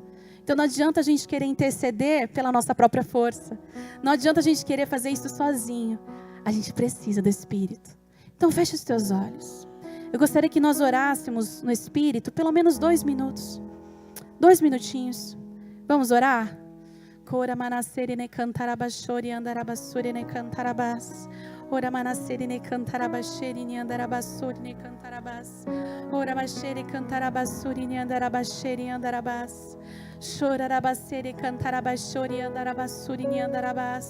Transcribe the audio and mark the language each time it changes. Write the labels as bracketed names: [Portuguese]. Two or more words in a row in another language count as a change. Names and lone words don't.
[Portuguese] Então não adianta a gente querer interceder pela nossa própria força. Não adianta a gente querer fazer isso sozinho. A gente precisa do Espírito. Então feche os teus olhos. Eu gostaria que nós orássemos no Espírito pelo menos 2 minutos. 2 minutinhos. Vamos orar? Cora manasere ne cantarabashori andarabassuri ne cantarabas. Ora manasere ne cantarabasheri ne andarabassuri ne cantarabas. Ora bashere cantarabassuri ne andarabasheri andarabas. Chorarabacere cantarabashori andarabassuri ne andarabas.